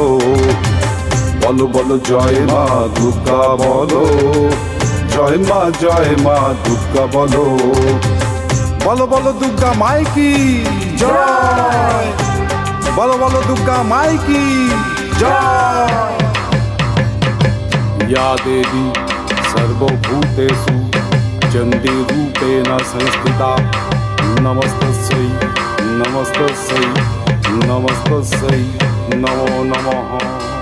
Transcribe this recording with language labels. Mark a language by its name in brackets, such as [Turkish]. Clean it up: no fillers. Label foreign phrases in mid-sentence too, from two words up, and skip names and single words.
[Bangla] বলো বলো জয় মা দুর্গা বলো, জয় মা দুর্গা বলো। বলো বলো [Hindi] दुर्गा माई की जय, [Bangla] বলো বলো [Hindi] दुर्गा माई की जय। [Sanskrit] या देवी सर्वभूतेषु चण्डीरूपेण संस्थिता, नमस्तस्यै नमस्तस्यै नमस्तस्यै नमो नमः।